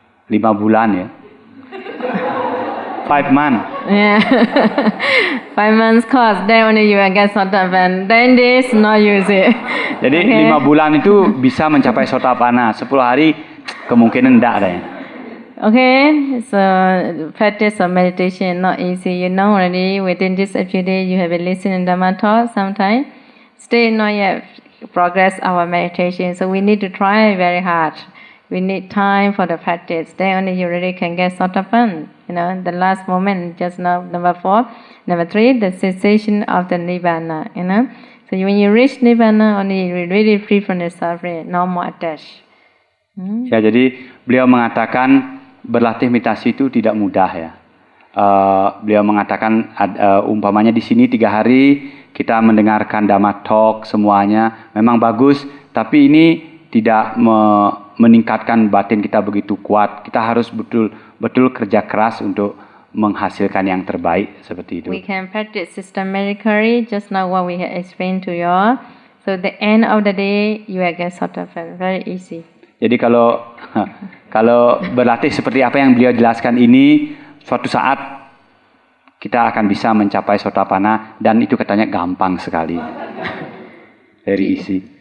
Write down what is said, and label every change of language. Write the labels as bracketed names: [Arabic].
[Indonesian] 5 bulan ya. [English] 5 months. Yeah. 5 months course. Then only you will get Sotapanna. 10 days not use it. [Indonesian] Jadi 5 bulan itu bisa mencapai Sotapanna. 10 hari kemungkinan enggak ada ya. [English] Okay, so practice of meditation not easy. You know already within this few days you have been listening Dhamma talk sometime. Still not yet progress our meditation. So we need to try very hard. We need time for the practice. Then only you really can get Sotapanna. The last moment, just now, number 4. Number 3, the cessation of the Nibbana, So when you reach Nibbana, only you really free from the suffering, no more attached. [Indonesian] Ya, jadi beliau mengatakan berlatih meditasi itu tidak mudah ya. Beliau mengatakan umpamanya di sini 3 hari kita mendengarkan Dhamma talk semuanya memang bagus, tapi ini tidak meningkatkan batin kita begitu kuat. Kita harus betul-betul kerja keras untuk menghasilkan yang terbaik seperti itu. [English] We can practice systematically, just now what we have explained to you. So the end of the day, you will get Sotapanna, very easy. [Indonesian] Jadi kalau berlatih seperti apa yang beliau jelaskan ini, suatu saat kita akan bisa mencapai Sotapanna dan itu katanya gampang sekali. [English] Very easy.